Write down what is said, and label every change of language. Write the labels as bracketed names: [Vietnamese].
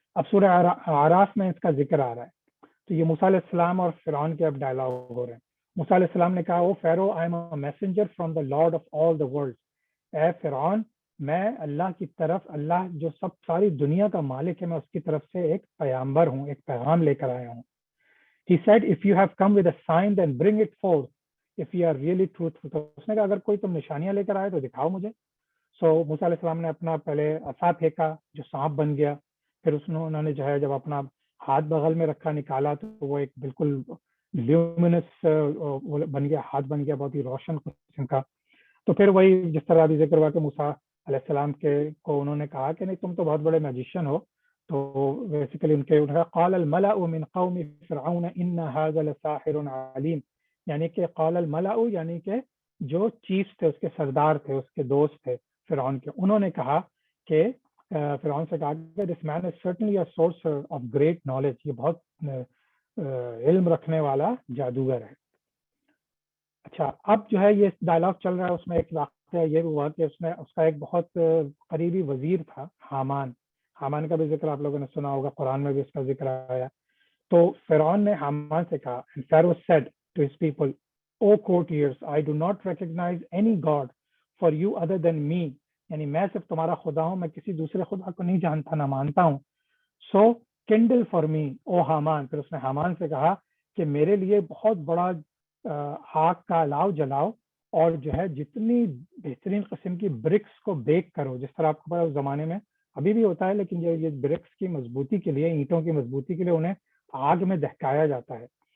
[Urdu] اب سورہ اعراف میں اس کا ذکر آ رہا ہے. تو یہ موسیٰ علیہ السلام اور فرعون کے اب ڈائلاگ ہو رہے ہیں. موسیٰ علیہ السلام نے کہا, [English] O Pharaoh, I am a messenger from the Lord of all the world. [Urdu] اے فرعون, میں اللہ کی طرف, اللہ جو ساری دنیا کا مالک ہے, میں اس کی طرف سے ایک پیامبر ہوں, ایک پیغام لے کر آیا ہوں. [English] He said, if you have come with a sign, then bring it forth. If you are really truthful. [Urdu] تو اس نے کہا اگر کوئی تم نشانیاں لے کر آئے تو دکھاؤ مجھے. موسیٰ علیہ السلام نے اپنا پہلے عصا پھینکا جو سانپ بن گیا, پھر انہوں نے جو ہے جب اپنا ہاتھ بغل میں رکھا نکالا تو وہ ایک بالکل لیومینس بن گیا, ہاتھ بن گیا بہت ہی روشن قسم کا. تو پھر وہی جس طرح ابھی ذکر ہوا کہ موسیٰ علیہ السلام کو انہوں نے کہا کہ نہیں تم تو بہت بڑے میجیشین ہو. تو بیسیکلی ان کے [Arabic] قال الملأ من قوم فرعون ان هذا لساحر علیم, [Urdu] یعنی کہ [Arabic] قال الملأ [Urdu] یعنی کہ جو چیف تھے, اس کے سردار تھے, اس کے دوست تھے فرعون کے, انہوں نے کہا کہ فرعون سے کہا کہ [English] this man is certainly a sorcerer of great knowledge, [Urdu] یہ بہت علم رکھنے والا جادوگر ہے. اچھا, اب جو ہے یہ ڈائلاگ چل رہا ہے, اس میں ایک واقعہ یہ ہوا کہ اس کا ایک بہت قریبی وزیر تھا حامان. حامان کا بھی ذکر آپ لوگوں نے سنا ہوگا, قرآن میں بھی اس کا ذکر آیا. تو فرعون نے حامان سے کہا, [English] and Pharaoh said to his people, O courtiers, I do not recognize any god for you other than me. [Urdu] یعنی میں صرف تمہارا خدا ہوں, میں کسی دوسرے خدا کو نہیں جانتا نہ مانتا ہوں. [English] So kindle for me, O Haman. [Urdu] پھر اس نے حامان سے کہا کہ میرے لیے بہت بڑا آگ کا الاؤ جلاؤ, اور جو ہے جتنی بہترین قسم کی برکس کو بیک کرو, جس طرح آپ کو پتا اس زمانے میں ابھی بھی ہوتا ہے, لیکن یہ برکس کی مضبوطی کے لیے, اینٹوں کی مضبوطی کے لیے انہیں آگ میں دہکایا جاتا ہے.